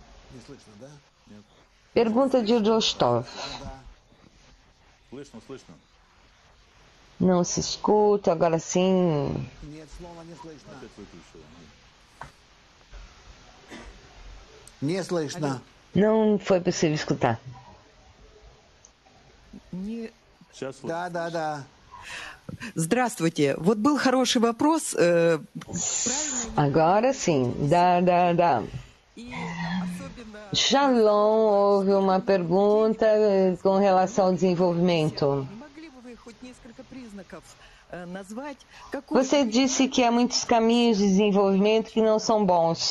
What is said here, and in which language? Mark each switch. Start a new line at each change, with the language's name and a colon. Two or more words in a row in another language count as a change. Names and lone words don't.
Portuguese: Pergunta de Rostov. Não se escuta, agora sim. Não foi possível escutar.
Russian: Да. Здравствуйте. Вот был хороший вопрос.
Portuguese: Agora sim. Da. Shalom, houve uma pergunta com relação ao desenvolvimento. Você disse que há muitos caminhos de desenvolvimento que não são bons.